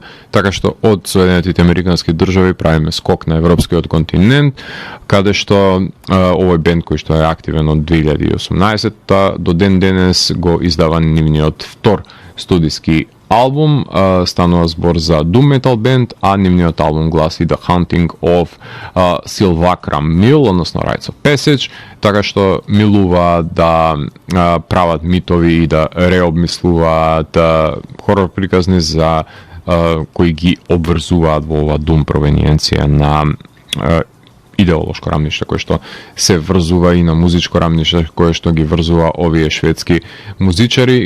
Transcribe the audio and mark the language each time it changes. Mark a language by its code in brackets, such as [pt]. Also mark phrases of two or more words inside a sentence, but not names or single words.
[mk] така што од Соединетите Американски држави правиме скок на европскиот континент, каде што овој бенд кој што е активен од 2018 до ден денес го издава нивниот втор студиски албум, станува збор за [en] Doom Metal [mk] бенд, а нивниот албум гласи The Hunting of Silvacra Mill, односно Rites of Passage, така што милува да прават митови и да реобмислуваат хорор приказни за кои ги обврзуваат во ова Doom провениенција на идеолошко рамниште, кое што се врзува и на музичко рамниште, кое што ги врзува овие шведски музичари.